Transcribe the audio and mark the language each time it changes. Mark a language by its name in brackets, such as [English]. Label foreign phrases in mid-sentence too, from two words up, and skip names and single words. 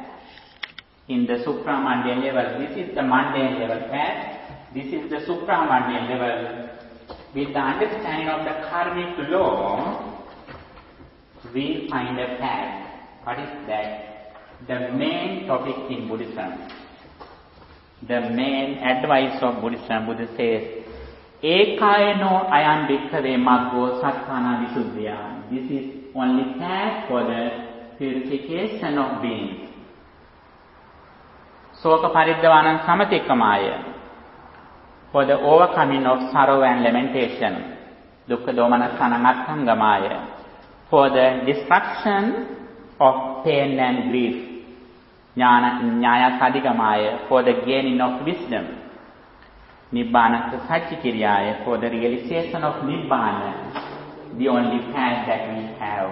[English] In the supramundane level, this is the mundane level path, this is the supramundane level. With the understanding of the karmic law, we find a path. What is that? The main topic in Buddhism, the main advice of Buddhism, Buddha says, [Pali] Ekayano ayam bhikkhave maggo satthana visuddhya. [English] This is only path for the purification of beings. [Pali] Soka paridvanan samatikkamaya. [English] For the overcoming of sorrow and lamentation, [Pali] dukkha domanasana attangamaya, [English] for the destruction of pain and grief, [Pali] jnana sadhigamaya, [English] for the gaining of wisdom, [Pali] nibbana satchikiriyaya, [English] for the realization of nibbana, the only path that we have.